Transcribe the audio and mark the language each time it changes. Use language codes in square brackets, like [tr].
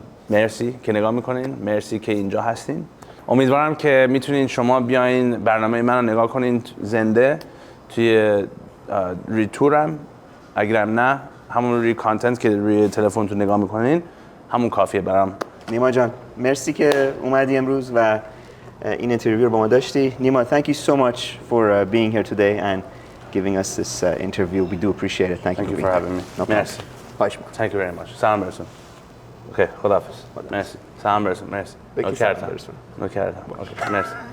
[fa] مرسی که نگاه میکنین، مرسی که اینجا هستین. امیدوارم که میتونین شما بیاین برنامه من رو نگاه کنین زنده توی روی تورم. اگرم نه همون روی کانتنت که روی تلفن تو نگاه میکنین همون کافیه برام. نیما جان مرسی که اومدی امروز و این اینترویو رو با ما داشتی. [en] Nima, thank you so much for being here today and giving us this interview. We do appreciate it. Thank you for having me. No [fa] مرسی. خواهش می‌کنم. [en] Thank you very much. [fa] سلام برسون. اوکی خداحافظ. مرسی. سلام برسون. مرسی. نوکرتم. نوکرتم. اوکی مرسی.